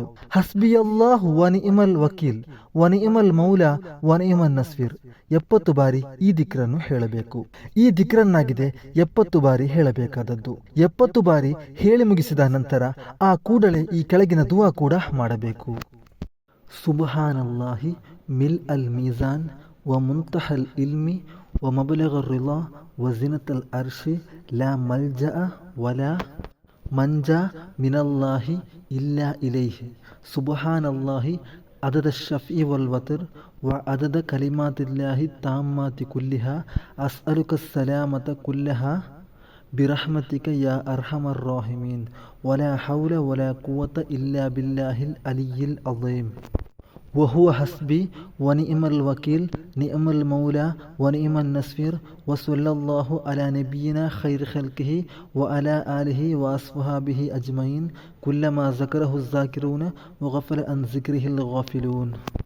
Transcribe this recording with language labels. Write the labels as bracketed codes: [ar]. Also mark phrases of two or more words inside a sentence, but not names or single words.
[ar] حسبي الله ونعم الوكيل ونعم المولى ونعم النصير. [kn] 70 ಬಾರಿ ಈ ದಿಕ್ರನ್ನು ಹೇಳಬೇಕು. ಈ ದಿಕ್ರನ್ನಾಗಿದೆ 70 ಬಾರಿ ಹೇಳಬೇಕಾದದ್ದು. 70 ಬಾರಿ ಹೇಳಿ ಮುಗಿಸಿದ ನಂತರ ಆ ಕೂಡಲೇ ಈ ಕೆಳಗಿನ ದುವಾ ಕೂಡ ಮಾಡಬೇಕು. [ar] سبحان الله ملء الميزان ومنتهى العلم ومبلغ الرضا وزنة العرش لا ملجأ ولا منجا من الله إلا إليه. سبحان الله عدد الشفع والوتر وعدد كلمات الله التامات كلها أسألك السلامة كلها برحمتك يا أرحم الراحمين ولا حول ولا قوة إلا بالله العلي العظيم. وهو حسبي ونعم الوكيل نعم المولى ونعم النصير وصلى الله على نبينا خير خلقه وعلى آله وأصحابه أجمعين كلما ذكره الذاكرون وغفل عن ذكره الغافلون.